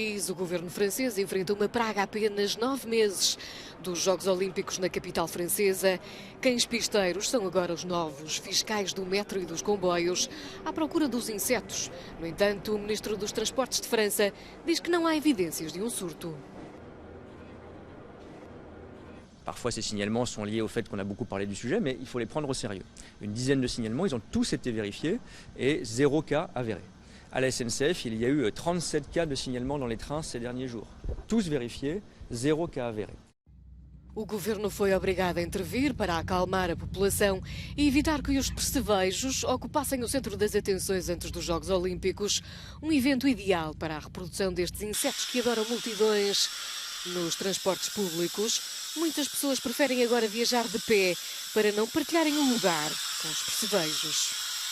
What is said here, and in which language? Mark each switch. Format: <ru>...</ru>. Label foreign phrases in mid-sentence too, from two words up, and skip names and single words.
<pt>O governo francês enfrenta uma praga há apenas 9 meses dos Jogos Olímpicos na capital francesa. Cães pisteiros são agora os novos fiscais do metro e dos comboios, à procura dos insetos. No entanto, o ministro dos Transportes de França diz que não há evidências de um surto.</pt> <fr>Parfois, ces signalements sont liés au fait qu'on a beaucoup parlé du sujet, mais il faut les prendre au sérieux. Une dizaine de signalements, ils ont tous été vérifiés et 0 cas avéré. À la SNCF, il y a eu 37 cas de signalement dans les trains ces derniers jours. Tous vérifiés, 0 cas avéré.</fr> <pt>O governo foi obrigado a intervir para acalmar a população e evitar que os percevejos ocupassem o centro das atenções antes dos Jogos Olímpicos. Um evento ideal para a reprodução destes insetos que adoram multidões. Nos transportes públicos, muitas pessoas preferem agora viajar de pé para não partilharem um lugar com os percevejos.</pt>